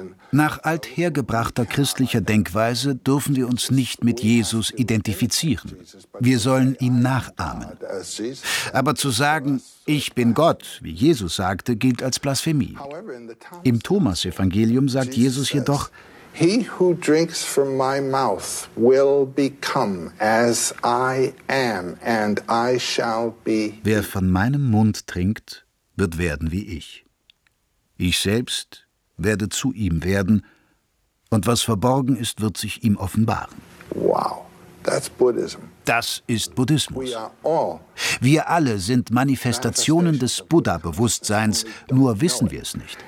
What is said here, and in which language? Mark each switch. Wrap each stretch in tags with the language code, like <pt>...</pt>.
<de>Nach althergebrachter christlicher Denkweise dürfen wir uns nicht mit Jesus identifizieren. Wir sollen ihn nachahmen. Aber zu sagen, ich bin Gott, wie Jesus sagte, gilt als Blasphemie. Im Thomas-Evangelium sagt Jesus jedoch,</de> <en>he who drinks from my mouth will become as I am, and I shall be.</en> <de>Wer von meinem Mund trinkt, wird werden wie ich. Ich selbst werde zu ihm werden, und was verborgen ist, wird sich ihm offenbaren.</de> <en>Wow, that's Buddhism.</en> <de>Das ist Buddhismus. Wir alle sind Manifestationen des Buddha-Bewusstseins, nur wissen wir es nicht.</de>